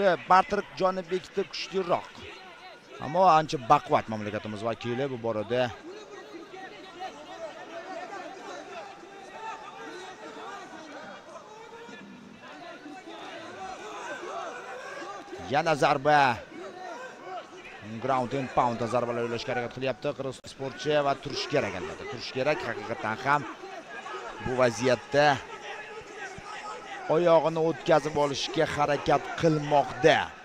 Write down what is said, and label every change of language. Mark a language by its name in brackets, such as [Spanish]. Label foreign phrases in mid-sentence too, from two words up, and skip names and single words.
[Uzbek] Bartir Jonibekda kuchliroq. Ammo ancha baquvvat mamlakatimiz vakili bu borada. Yana zarba. [English] Ground and pound [Uzbek] zarbalar yo'llashga harakat qilyapti qirg'iziston sportchi va turish kerak albatta. Turish kerak haqiqatan ham. Bu vaziyatda oyog'ini o'tkazib olishga harakat qilmoqda.